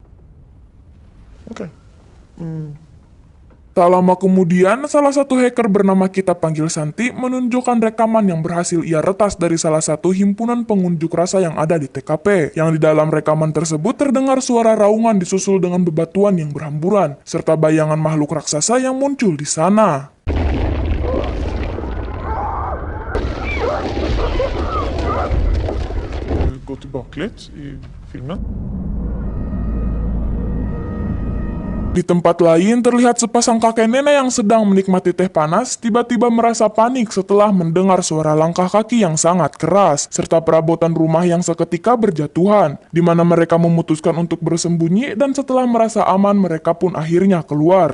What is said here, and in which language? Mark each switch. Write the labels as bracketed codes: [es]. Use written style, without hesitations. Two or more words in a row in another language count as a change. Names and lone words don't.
[id] Tak lama kemudian, salah satu hacker bernama kita panggil Santi menunjukkan rekaman yang berhasil ia retas dari salah satu himpunan pengunjuk rasa yang ada di TKP. Yang di dalam rekaman tersebut terdengar suara raungan disusul dengan bebatuan yang berhamburan, serta bayangan makhluk raksasa yang muncul di sana. [sv] Gå tillbaka lite i filmen. [id] Di tempat lain, terlihat sepasang kakek nenek yang sedang menikmati teh panas, tiba-tiba merasa panik setelah mendengar suara langkah kaki yang sangat keras, serta perabotan rumah yang seketika berjatuhan, di mana mereka memutuskan untuk bersembunyi dan setelah merasa aman mereka pun akhirnya keluar.